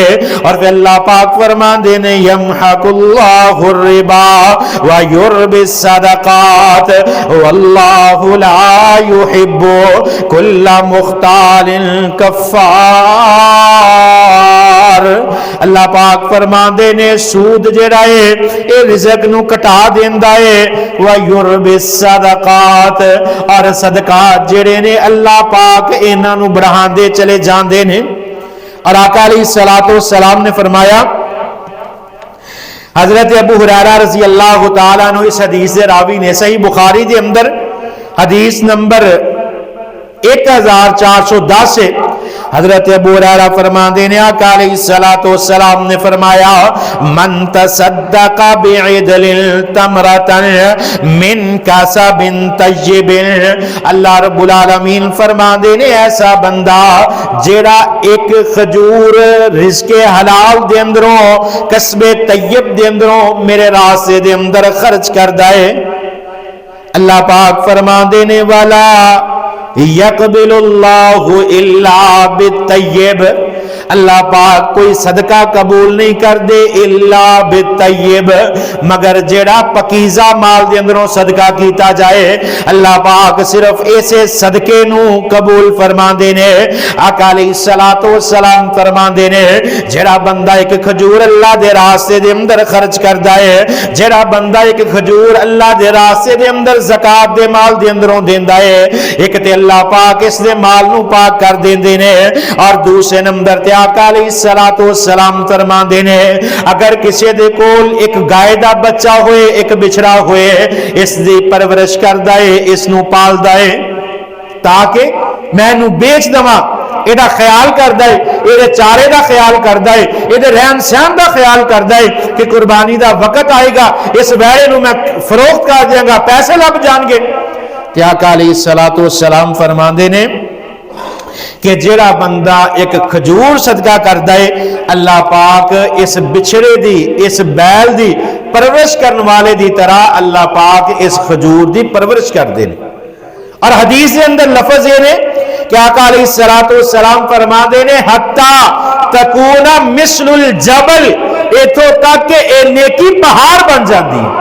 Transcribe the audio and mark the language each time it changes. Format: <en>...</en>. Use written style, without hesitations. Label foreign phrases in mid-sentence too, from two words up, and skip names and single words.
<pa>اور پھر اللہ پاک فرمان دینے</pa> <ar>یمحق اللہ الربا ویربی الصدقات واللہ لا یحب کل مختال کفار.</ar> <pa>اللہ پاک فرمان دینے سود جڑا ہے اے رزق نو کٹا دیندا ہے،</pa> <ar>ویربی الصدقات،</ar> <pa>اور صدقات جڑے نے اللہ پاک انہاں نو بڑھاندے چلے جاندے نے. اور آقا</pa> <ar>علیہ الصلوۃ والسلام</ar> <pa>نے فرمایا، حضرت ابو ہریرہ</pa> <ar>رضی اللہ تعالیٰ عنہ</ar> <pa>اس حدیث دے راوی نے، صحیح بخاری دے اندر حدیث نمبر 1410 سے حضرت ابو ہریرہ فرمان دینے آقا</pa> <ar>علیہ الصلوۃ والسلام</ar> <pa>نے فرمایا</pa> <ar>من تصدق بعدل تمرۃ من کسب طیب. اللہ رب العالمین</ar> <pa>فرمان دینے ایسا بندہ جیڑا ایک خجور رزق حلال دے اندروں، کسب طیب دے اندروں میرے راستے دے اندر خرچ کر دائے، اللہ پاک فرمان دینے</pa> <ar>والا یقبل اللہ الا بالطیب،</ar> <pa>اللہ پاک کوئی صدقہ قبول نہیں کر دے</pa> <ar>الا بالطیب</ar> <pa>مگر جیڑا پکیزہ مال دے اندروں صدقہ کیتا جائے اللہ پاک صرف ایسے صدقے نو قبول فرما دینے آقا</pa> <ar>علیہ الصلوۃ والسلام</ar> <pa>فرما دینے جیڑا بندہ ایک کھجور اللہ دے راستے دے اندر خرچ کردا ہے جیڑا بندہ ایک کھجور اللہ دے راستے دے اندر زکات دے مال دے اندروں دیندا ہے ایک تے اللہ پاک اس دے مال نو پاک کر دیندے نے اور دوسرے نمبر تے آقا</pa> <ar>علیہ الصلوۃ والسلام</ar> <pa>فرما دینے اگر کسی دے کول ایک گائے دا بچہ ہوئے ایک بچڑا ہوئے اس دی پرورش کردا ہے اس نو پالدا ہے تاکہ میں نو بیچ دواں ایڈا خیال کردا ہے ایدے چارے دا خیال کردا ہے ایدے رہن سہن دا خیال کردا ہے کہ قربانی دا وقت آئے گا اس ویڑے نو میں فروخت کر دیاں گا پیسے لگ جان گے کہ آقا</pa> <ar>علیہ الصلوۃ</ar> <pa>والسلام فرماندے نے کہ جیڑا بندہ ایک کھجور صدقہ کردا ہے اللہ پاک اس بچھڑے دی اس بیل دی پرورش کرن والے دی طرح اللہ پاک اس کھجور دی پرورش کر دے اور حدیث کے اندر لفظ یہ نے کہ آقا</pa> <ar>علیہ الصلوۃ والسلام</ar> <pa>فرما دے نے</pa> <ar>حتی تکون مثل الجبل</ar> <pa>ایتھوں تک کہ اے نیکی پہاڑ بن جاندی</pa>